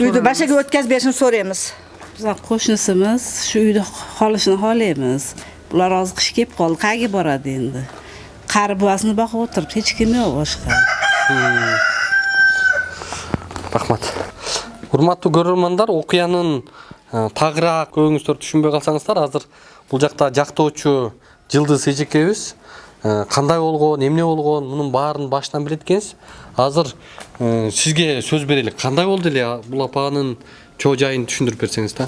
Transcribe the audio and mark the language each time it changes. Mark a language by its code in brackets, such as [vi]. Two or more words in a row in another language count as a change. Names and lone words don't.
[uz] Uyda bashaga o'tkazib berishini so'raymiz. Bizlar qo'shnimiz shu uyda qolishini xohlaymiz. Bular hozir qish kelib qoldi, qayerga boradi endi? Qari buvasini boqib o'tiribdi, hech kim yo'q boshqa. Rahmat. [ky] Hurmatlı көрөрмандар, окуянын тагыраак өңүздөр түшүнбөй калсаңыздар, азыр бул жакта жактоочу Жылдыз эжекебиз кандай болгон, эмне болгон, мунун баарын башынан билет экенсиз. Азыр сизге сөз берели. Кандай болду эле бул апанын чоо жайын түшүндүрүп берсеңиз да.